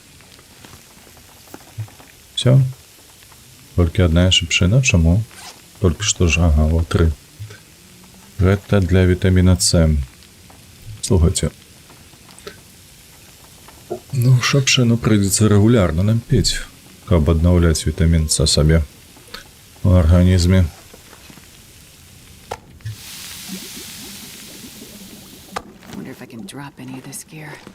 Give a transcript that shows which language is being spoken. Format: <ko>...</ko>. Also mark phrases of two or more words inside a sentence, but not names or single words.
<be>Все? Толькі одна шыпшына? Чаму? Толькі што ж, ага, вот 3. Гэта для вітаміна С. Слухайце. Ну, шыпшыну прыйдзецца рэгулярна нам піць, каб аднаўляць вітамін С сабе</be> <ru>в организме.</ru> <en>Wonder if I can drop any of this gear.</en>